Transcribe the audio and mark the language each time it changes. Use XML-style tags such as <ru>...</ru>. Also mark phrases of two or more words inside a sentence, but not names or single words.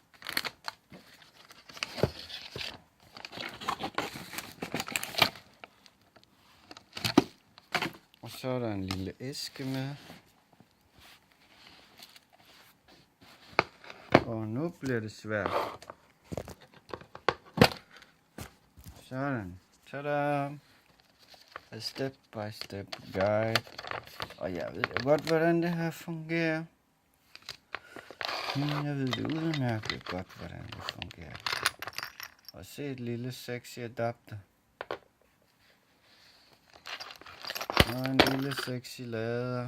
<da>Og så er der en lille æske med. Og nu bliver det svært. Sådan. Tada!</da> <en>A step by step guide.</en> <da>Og jeg ved jo godt, hvordan det her fungerer. Jeg ved det udmærket godt, hvordan det fungerer. Og se et lille sexy adapter. Og en lille sexy lader.</da>